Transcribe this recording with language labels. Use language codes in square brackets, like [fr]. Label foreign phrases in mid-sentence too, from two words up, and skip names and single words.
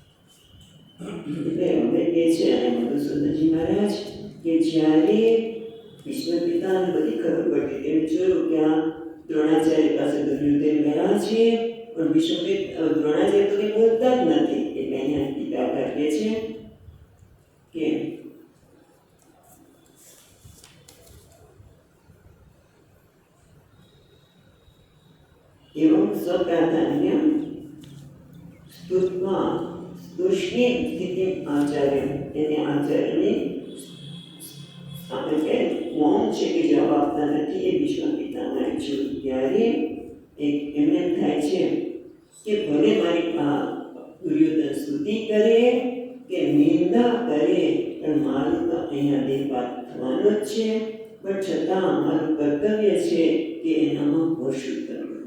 [gu] એટલે અમે કહે છે અને મધુસૂદનજી મહારાજ કે જ્યારે ભીષ્મ પિતાને બધી ખબર પડતી. તેમ જોયું કે આ દ્રોણાચાર્ય પાસે દુર્યોધન ગયા છે, પણ ભીષ્મ દ્રોણાચાર્ય તો કંઈ બોલતા જ નથી. એટલે અહીંયા પિતા કહે છે કે [sa] एवं स्वप्राधान्य स्तुत्वा स्तुष्णीं स्थितिम् आचार्य [gu] એને આચાર્યની આપણે કે મૌન છે કે જવાબ આપતા નથી એ ભીષ્મ પિતામહે જોયું ત્યારે એમને થાય છે કે ભલે મારી દુર્યોધન સ્તુતિ કરે કે નિંદા કરે પણ મારું તો અહીંયા દેહપાત થવાનો જ છે, પણ છતાં મારું કર્તવ્ય છે કે એનામાં હર્ષ ઉત્પન્ન કરવું.